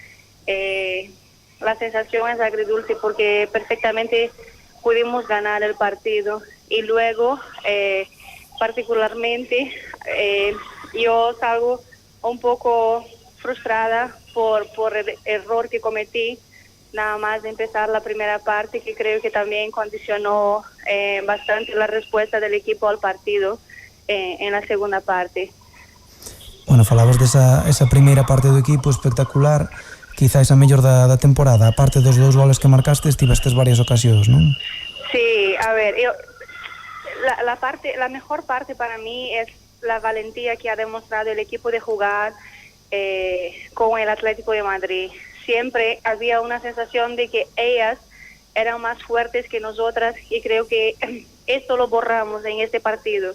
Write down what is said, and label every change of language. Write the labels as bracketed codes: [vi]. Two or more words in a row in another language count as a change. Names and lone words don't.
[es] la sensación es agridulce porque perfectamente pudimos ganar el partido y luego particularmente yo salgo un poco frustrada por el error que cometí nada más de empezar la primera parte, que creo que también condicionó bastante la respuesta del equipo al partido en la segunda parte. [gl] Bueno, falabas desa primeira parte do equipo espectacular, quizás a mellor da temporada. Aparte dos 2 goles que marcastes, tivestes varias ocasións, non? [es] Sí, a ver, la mejor parte para mí es la valentía que ha demostrado el equipo de jugar con el Atlético de Madrid. Siempre había una sensación de que ellas eran más fuertes que nosotras y creo que esto lo borramos en este partido.